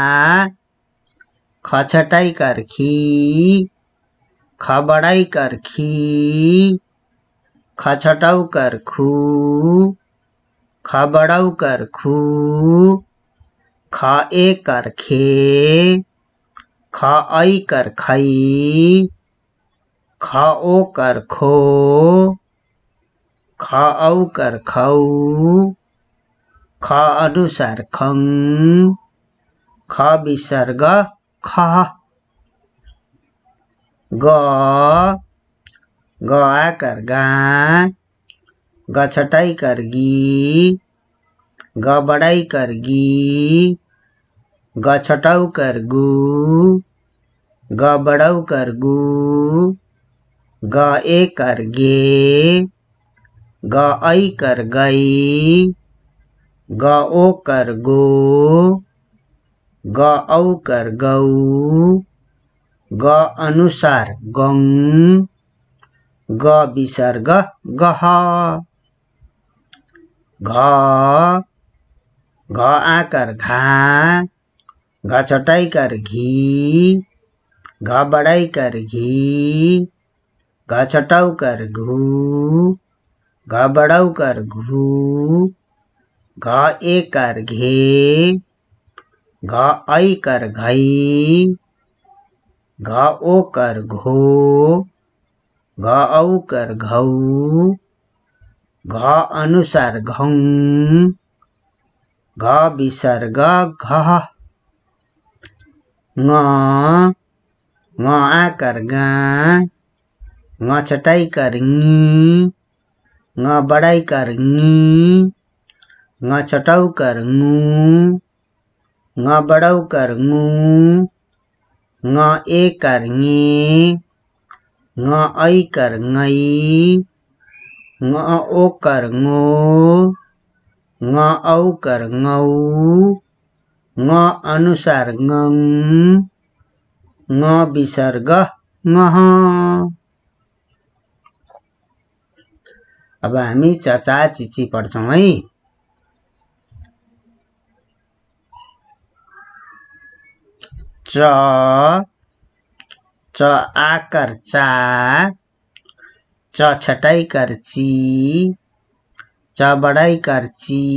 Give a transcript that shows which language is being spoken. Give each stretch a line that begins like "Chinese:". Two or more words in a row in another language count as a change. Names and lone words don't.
Nepali: ख छटाई कर खी, ख बड़ाई कर खी, ख छटाउ कर खू, ख बड़ाउ कर खू, ख ए कर खे, ख ऐ कर खै, ख ओ कर खो, ख औ कर खौ, ख अनुसार खं, ख विसर्ग ख। ग आकर गा, ग छटाई कर गी, ग बड़ाई कर गी, ग छटाउ कर गू, ग बड़ाउ कर गू, ग ए कर गे, ग ऐ कर गई, ग ओ कर गो, ग औ कर गौ, ग अनुसार गं, ग विसर्ग गह। घ आकर घा, घ छटाई कर घी, घ बड़ाई कर घी, घ छटाउ कर घू, घ बड़ाउ कर घू, घ ए कर घे, घ ऐ कर घई, घ ओ कर घो, घ औ कर घौ, घ अनुसार घौं, घ विसर्ग घ। ङ आकर गा, ङ छटाई कर ङी, ङ बड़ाई कर ङी, ङ छटाउ कर ङू, ङ बड़ाउ कर ङू, ङ ए कर ङे, ङ ऐ कर ङई, ङ ओ कर ङो, ङ औ कर ङौ, ङ अनुसार ङं, ङ विसर्ग ङह। अब हामी चचा चिची पढ्छौं है। च आकर चा, च छटाई कर ची, च बड़ाई कर ची,